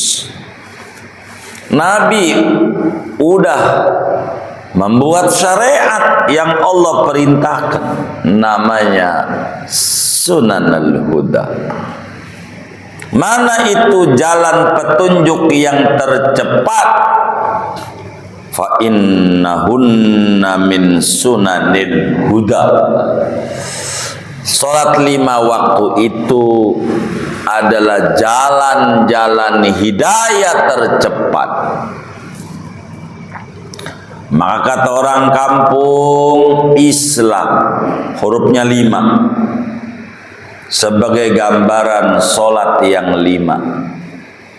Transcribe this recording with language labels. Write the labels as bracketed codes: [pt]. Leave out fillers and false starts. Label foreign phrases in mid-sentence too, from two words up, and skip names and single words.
[id] Nabi udah membuat syariat yang Allah perintahkan, namanya [ar] سنن الهدى. [id] Mana itu jalan petunjuk yang tercepat? [ar] فإنهن من سنن الهدى. [id] Salat 5 waktu itu adalah jalan-jalan hidayah tercepat. Maka kata orang kampung, Islam hurufnya 5 sebagai gambaran solat yang 5.